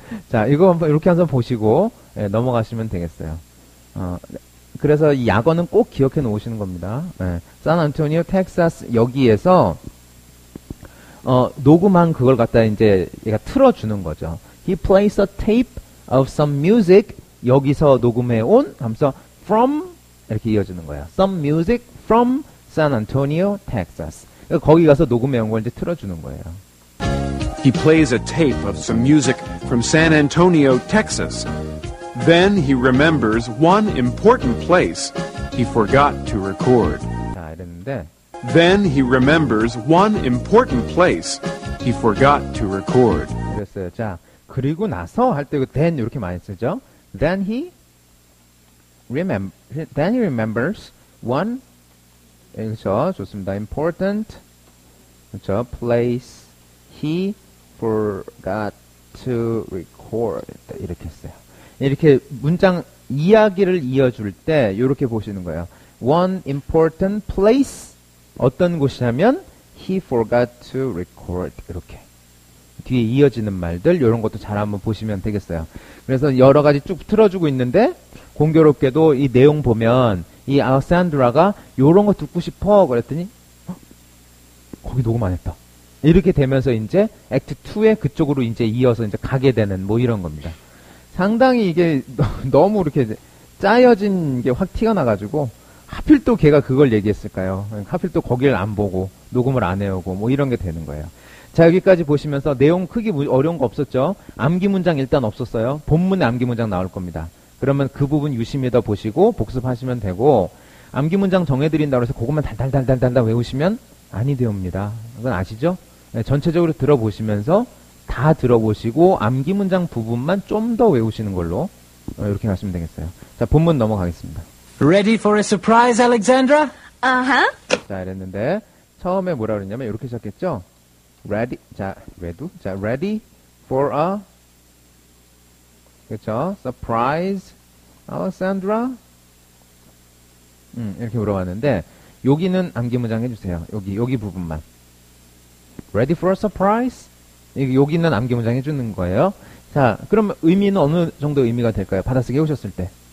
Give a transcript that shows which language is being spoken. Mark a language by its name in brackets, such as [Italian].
[Korean] 자, 이거 한번 이렇게 한번 보시고, 예, 넘어가시면 되겠어요. 그래서 이 약어는 꼭 기억해 놓으시는 겁니다. 예, 샌안토니오, 텍사스, 여기에서, 녹음한 그걸 갖다 이제 얘가 틀어주는 거죠. [English] He plays a tape of some music. [Korean] 여기서 녹음해 온 하면서 from 이렇게 이어지는 거야. [English] Some music from San Antonio, Texas. [Korean] 거기 가서 녹음해 온 걸 이제 틀어주는 거예요. [English] He plays a tape of some music from San Antonio, Texas. Then he remembers one important place he forgot to record. [Korean] 자, 이랬는데 [English] Then he remembers one important place he forgot to record. [Korean] 이랬어요. 자, 그리고 나서 할 때 그 then 이렇게 많이 쓰죠. [English] Then he remembers one, [Korean] 그렇죠. [English] 좋습니다. important, [Korean] 그렇죠. [English] place he forgot to record. [Korean] 이렇게 했어요. 이렇게 문장 이야기를 이어줄 때 이렇게 보시는 거예요. [English] One important place, [Korean] 어떤 곳이냐면 [English] he forgot to record. [Korean] 이렇게 뒤에 이어지는 말들 이런 것도 잘 한번 보시면 되겠어요. 그래서 여러 가지 쭉 틀어주고 있는데 공교롭게도 이 내용 보면 이 알렉산드라가 요런 거 듣고 싶어 그랬더니 거기 녹음 안 했다. 이렇게 되면서 이제 액트 2에 그쪽으로 이제 이어서 이제 가게 되는 뭐 이런 겁니다. 상당히 이게 너무 이렇게 짜여진 게 확 티가 나가지고 하필 또 걔가 그걸 얘기했을까요? 하필 또 거기를 안 보고 녹음을 안 해오고 뭐 이런 게 되는 거예요. 자, 여기까지 보시면서 내용 크기 어려운 거 없었죠? 암기 문장 일단 없었어요. 본문에 암기 문장 나올 겁니다. 그러면 그 부분 유심히 더 보시고 복습하시면 되고, 암기 문장 정해드린다고 해서 그것만 달달달달달 외우시면 아니 되옵니다. 그건 아시죠? 네, 전체적으로 들어보시면서 다 들어보시고 암기 문장 부분만 좀 더 외우시는 걸로 이렇게 하시면 되겠어요. 자, 본문 넘어가겠습니다. [English] Ready for a surprise, Alexandra? Uh-huh. [Korean] 자, 이랬는데 처음에 뭐라 그랬냐면 이렇게 시작했죠? [English] ready, ready for a, [Korean] 그렇죠? [English] surprise, Alexandra? [Korean] 이렇게 물어봤는데, 여기는 암기 문장 해주세요. 여기 부분만. [English] ready for a surprise? [Korean] 여기는 암기 문장 해주는 거예요. 자, 그럼 의미는 어느 정도 의미가 될까요? 받아쓰기 해오셨을 때.